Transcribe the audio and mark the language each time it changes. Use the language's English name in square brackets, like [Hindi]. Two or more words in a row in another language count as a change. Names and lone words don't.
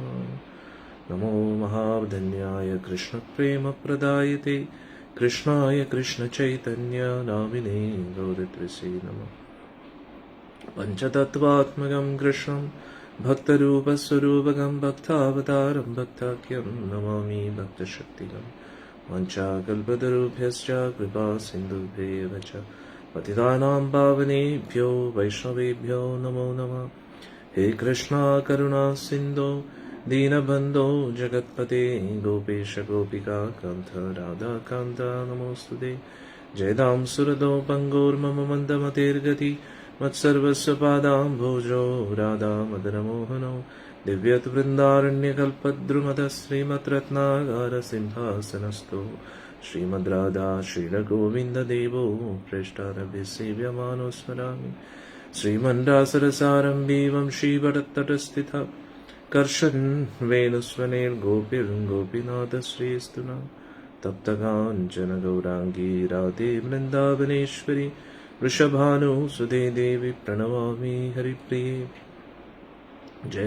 [Sanskrit] നമോ മഹാധന്യായ കൃഷ്ണപ്രേമപ്രദായതേ കൃഷ്ണായ കൃഷ്ണചൈതന്യ നാമിനേ ഗൗരത്രിസേ നമഃ. പഞ്ചതത്വാത്മകം കൃഷ്ണം ഭക്തരൂപസ്വരൂപകം ഭക്താവതാരം ഭക്താഖ്യം നമാമി ഭക്തശക്തികം. വാഞ്ചാകൽപതരുഭ്യശ്ച കൃപാ സിന്ധുഭ്യേവ ച പതിതാനാം പാവനേഭ്യോ വൈഷ്ണവേഭ്യോ നമോ നമഃ. ഹേ കൃഷ്ണ കരുണാ സിന്ധോ ദീനബന്ധോ ജഗത്പതേ ഗോപേശ ഗോപികാ കാന്ത രാധാകാന്ത നമോസ്തുതേ. ജയതാം സുരദോ പങ്കോർമമ മന്ദമതിർഗതി മത്സർവസ്വ പാദാംഭോജോ രാധാ മദനമോഹനോ ദിവ്യത് വൃന്ദാരണ്യകൽപദ്രുമദ ശ്രീമദ്രത്നാകാര സിംഹാസനസ്ഥോ श्रीमद् राधा श्रीलगोविन्ददेवो प्रेष्ठारभि सेव्यमानो स्मरामि श्रीमन्दासरसारम्भीवं श्रीवरत्तटस्थिता कर्षन् वेणुस्वनेर्गोपीर्गोपीनाथश्रीस्तुना तप्तकाञ्चन गौराङ्गी राधे वृन्दावनेश्वरी वृषभानुसुते देवी प्रणमामि हरिप्रिये जय